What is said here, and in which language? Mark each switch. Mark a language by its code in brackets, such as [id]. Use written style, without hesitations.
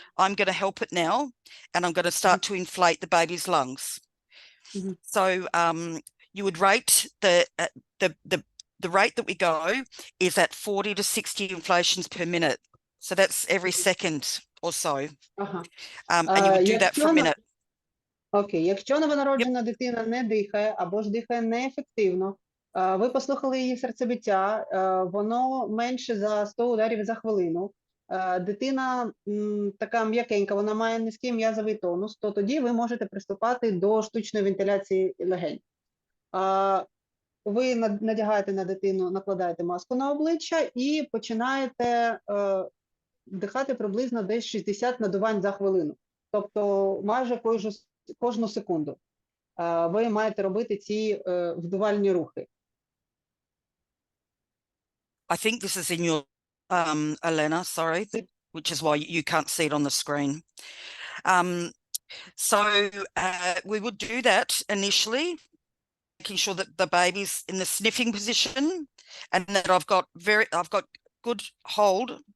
[en] I'm going to help it now, and I'm going to start to inflate the baby's lungs. So you would rate the rate that we go is at 40 to 60 inflations per minute. So that's every second or so. And you would do that for a minute. [uk] Окей, якщо новонароджена дитина не дихає або ж дихає неефективно, ви послухали її серцебиття, воно менше за 100 ударів за хвилину, дитина така м'якенька, вона має низький м'язовий тонус, то тоді ви можете приступати до штучної вентиляції легень. Ви надягаєте на дитину, накладаєте маску на обличчя і починаєте дихати приблизно десь 60 надувань за хвилину. Тобто майже кожну секунду ви маєте робити ці вдувальні рухи. [en] I think this is in your, Elena, sorry, which is why you can't see it on the screen. So we would do that initially, making sure that the baby's in the sniffing position and that I've got good hold.